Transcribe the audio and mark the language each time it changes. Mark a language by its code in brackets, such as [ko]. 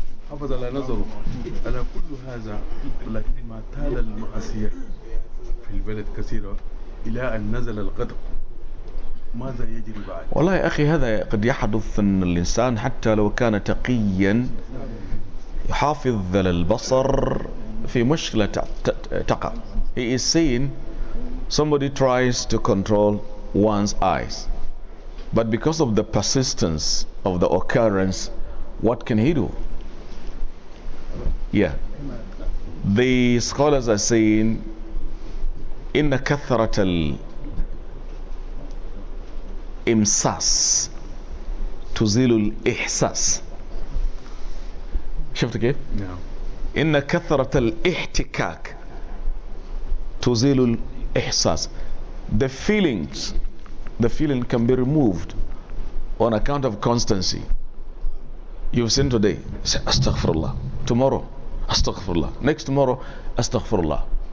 [ar] حافظ على نظره على كل هذا، ولكن ما تال المعصية في البلد كثيرة إلى أن نزل الغضب، ماذا يجري بعد؟ والله يا أخي هذا قد يحدث أن الإنسان حتى لو كان تقيا يحافظ على البصر في مشكلة تقع. [en] He is saying somebody tries to control one's eyes, but because of the persistence of the occurrence, what can he do? Yeah, the scholars are saying [ar] إن كثرة الإمساس تزيل الإحساس. شفت كيف؟ نعم. إن كثرة الاحتكاك تزيل الإحساس. [en] The feeling can be removed on account of constancy. You've sinned today, say astaghfirullah. Tomorrow, astaghfirullah. Next tomorrow, astaghfirullah.